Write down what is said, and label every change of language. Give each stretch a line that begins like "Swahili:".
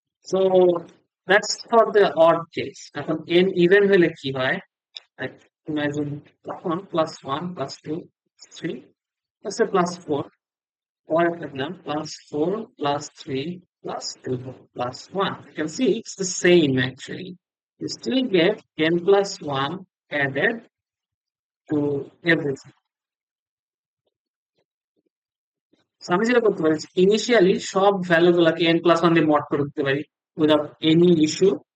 English: So that's for the odd case.
Bangla: এখন N even হলে কি হয়,
English: imagine তখন plus one plus two three plus four,
Bangla: পরে থাকলাম
English: Plus four plus three plus 2 plus 1. You can see it's the same actually. You still get n plus 1 added to everything. So
Bangla: আমি যেটা করতে পারি ইনিশিয়ালি সব value গুলাকে n plus 1 দিয়ে mod করে দিতে পারি
English: Without any issue.